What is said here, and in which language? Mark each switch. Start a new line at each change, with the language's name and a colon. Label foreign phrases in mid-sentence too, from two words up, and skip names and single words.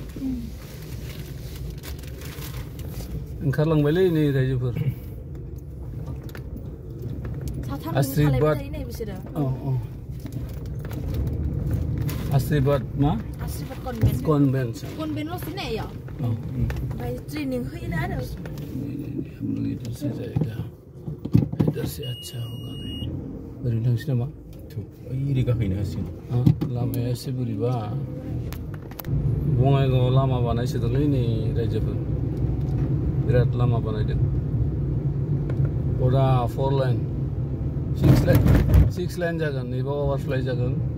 Bodo: ओंखारलांबायलै नै रायजोफोर। आशीर्वाद आशीर्वाद मा? आशीर्वाद कन्वेंट। कन्वेंट ल'सो या? ओमफ्राय ट्रेनिंग होयोना आरो।
Hindi: हम लोग इधर से जाएगा, इधर से अच्छा होगा।
Bodo: ओरैनो थांसै नामा? ओरै गाखोहैनो हासिगोन। हाँ लामाया एसे बोरैबा, बङाइगावआव लामा बानायसोदोंलै नै रायजोफोर, बिराद लामा बानायदों। फुरा 4 लाइन 6 लाइन जागोन, नैबा अभारफ्लाइ जागोन।